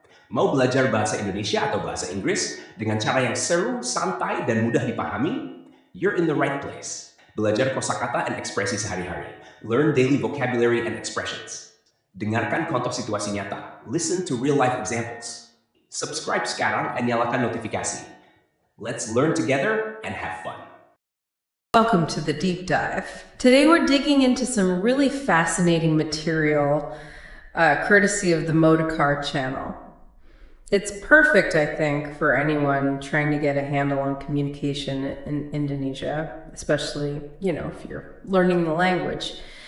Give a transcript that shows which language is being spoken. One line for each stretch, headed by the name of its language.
Indonesian: Mau belajar bahasa Indonesia atau bahasa Inggris dengan cara yang seru, santai, dan mudah dipahami?
English: You're in the right place.
Indonesian: Belajar kosakata dan ekspresi sehari-hari.
English: Learn daily vocabulary and expressions.
Indonesian: Dengarkan contoh situasi nyata.
English: Listen to real-life examples.
Indonesian: Subscribe sekarang dan nyalakan notifikasi.
English: Let's learn together and have fun. Welcome to the deep dive. Today we're digging into some really fascinating material courtesy of the Motorcar channel. It's perfect, I think, for anyone trying to get a handle on communication in Indonesia, especially, if you're learning the language.